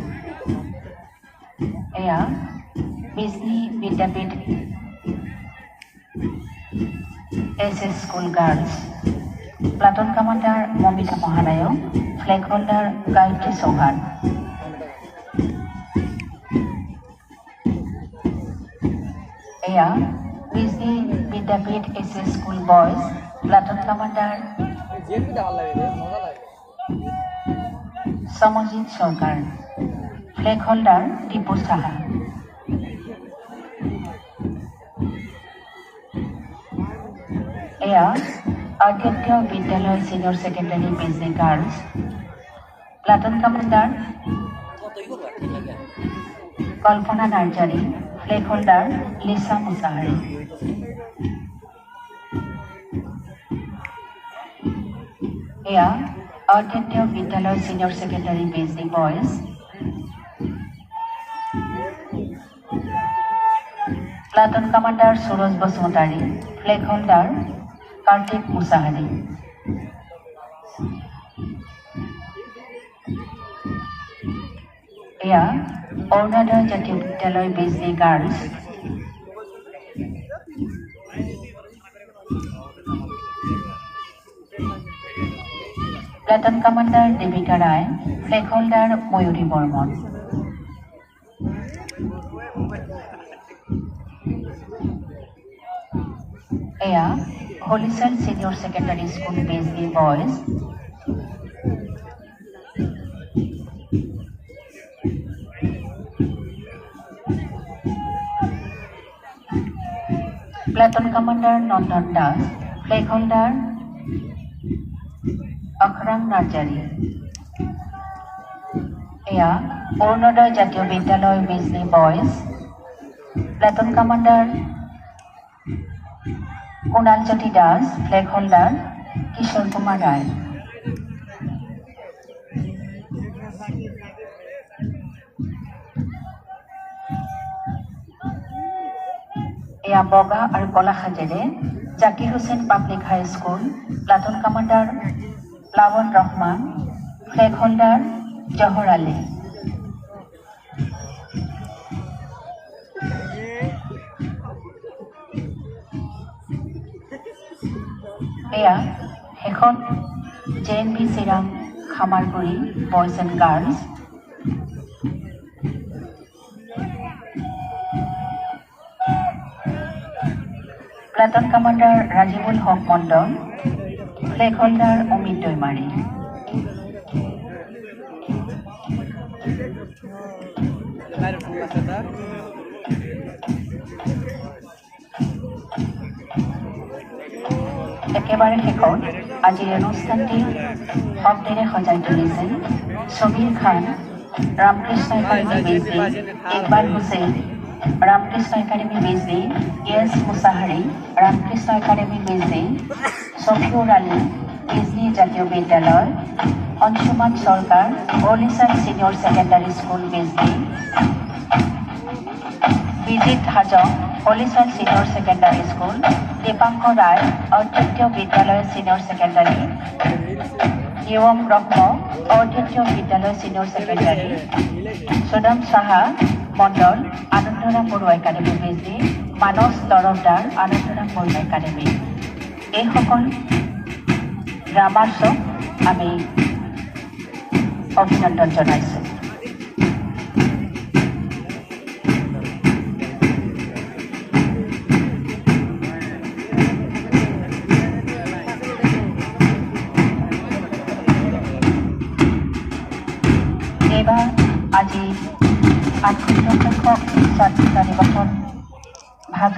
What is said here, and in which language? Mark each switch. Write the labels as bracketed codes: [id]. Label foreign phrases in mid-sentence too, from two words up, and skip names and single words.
[as] এয়া বেজনী বিদ্যাপীঠ SS স্কুল গাৰ্লছ, [en] platoon commander [as] মমিতা মহানায়ক, [en] flag holder [as] গায়ত্ৰী চৌহান। এয়া বেজনী বিদ্যাপীঠ SS স্কুল বয়েজ, [en] platoon commander [bn] জেএমপিটা ভালো লাগে রে মজা লাগে [as] সমজিৎ সরকার, [en] flag holder [as] দীপু সাহা। এয়া আদিত্য বিদ্যালয় সিনিয়র সেকেন্ডারি বেজনী গার্লস, [en] platoon commander [as] কল্পনা নার্জারি, [en] flag holder [as] লিসা মুসাহারি। এয়া আদিত্য বিদ্যালয় সিনিয়র সেকেন্ডারি বেজনী বয়েজ, [en] platoon commander [as] সুরজ বসুমতারি, [en] flag holder [as] কার্তিক মুসাহারি। এয়া অৰুণোদয় জাতীয় বিদ্যালয় বেজনী গার্লস, [en] platoon commander [as] দেবিকা রায়, [en] flag holder [as] ময়ূরী বর্মন। এয়া হলিসেল সিনিয়র সেকেন্ডারি স্কুল বেজনী বয়েজ, [en] platoon commander [as] নন্দন দাস, [en] flag holder [as] অখরাং নার্জারি। এয়া অৰুণোদয় জাতীয় বিদ্যালয় বেজনী বয়েজ, [en] platoon commander [as] কুণাল জ্যোতি দাস, [en] flag holder [as] কিশোর কুমার রায়। এয়া বগা আৰু কলা সাজেৰে জাকিৰ হুছেইন পাব্লিক হাই স্কুল, [en] platoon commander [as] প্লাৱন ৰহমান, [en] flag holder [as] জহর আলী। এয়া শেষত JNB চিৰাং খামাৰগুৰি বয়েজ এণ্ড গাৰ্লছ, [en] platoon commander [as] রাজিবুল হক মণ্ডল, [en] flag holder [as] অমিত দৈমাৰী। একেবাৰে শেষত আজিৰ অনুষ্ঠানটি শব্দেৰে সজাই তুলিছে ছবিৰ খান, রামকৃষ্ণ একাডেমি বেজনী ইকবাল হুছেইন, রামকৃষ্ণ একাডেমি বেজনী ES মুসাহারি, রামকৃষ্ণ একাডেমি বেজনী শফিউর আলী, বেজনী জাতীয় বিদ্যালয়, অংশুমান সরকার, হলিসেল সিনিয়র সেকেন্ডারি স্কুল বেজনী, বিজিত হাজং হলিচল সিনিয়র সেকেন্ডারি স্কুল, দীপাঙ্কৰ রায় অদ্বিতীয় বিদ্যালয় সিনিয়র সেকেন্ডারি, নিয়ম ব্ৰহ্ম অদ্বিতীয় বিদ্যালয় সিনিয়র সেকেন্ডারি, সুদাম সাহা মণ্ডল আনন্দৰাম বড়ুৱা একাডেমি বেজি, মানস তৰফদাৰ আনন্দৰাম বড়ুৱা একাডেমি। এইসকল গ্ৰামাৰ্চক আমি অভিনন্দন জনাইছোঁ। এইবাৰ আজি ৮০ সংখ্যক স্বাধীনতা দিৱসত ভাগ